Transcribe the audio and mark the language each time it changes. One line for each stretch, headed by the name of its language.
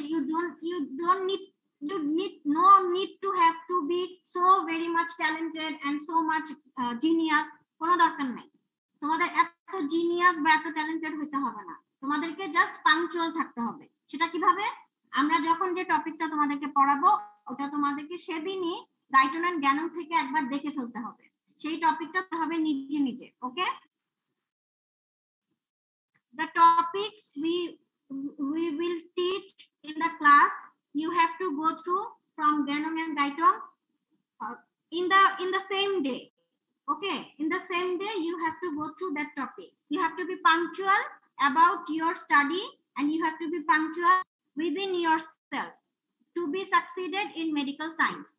English: You need to have to be so very much talented and so much genius.
Bangla: কোনো দরকার নাই, তোমাদের এত জিনিয়াস বা এত ট্যালেন্টেড হতে হবে না, তোমাদেরকে জাস্ট পাংচুয়াল থাকতে হবে। সেটা কিভাবে? আমরা যখন যে টপিকটা তোমাদেরকে পড়াবো ওটা তোমাদেরকে সেদিনই Guyton and Gannon থেকে একবার দেখে ফেলতে হবে, সেই টপিকটা হবে নিজে।
English: Okay, the topics we will teach in the class you have to go through from Gannon and Guyton in the same day. Okay, in the same day you have to go through that topic. You have to be punctual about your study, and you have to be punctual within yourself to be succeeded in medical science.